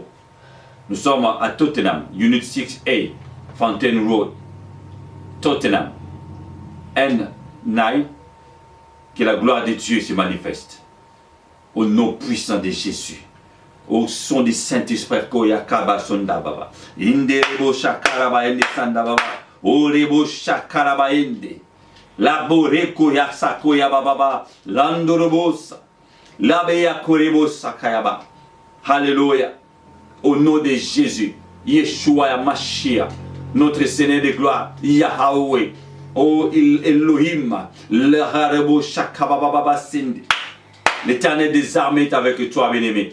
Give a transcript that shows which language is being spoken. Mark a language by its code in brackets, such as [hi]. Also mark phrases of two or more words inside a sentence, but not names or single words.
[fr] Nous sommes à Tottenham, Unit 6A, Fountain Road, Tottenham, N9, que la gloire de Dieu se manifeste. Au nom puissant de Jésus. Au son du Saint-Esprit, Koyakaba Sondababa, Inderebo Shakaraba Ende Sandababa, Orebo Shakaraba Ende, Laboreko Yasakoya Baba, Landorobosa. Alléluia. Au nom de Jésus, Yeshua Mashiach, notre Seigneur de gloire, Yahweh, oh Elohim, l'Éternel des armées est avec toi, bien-aimé.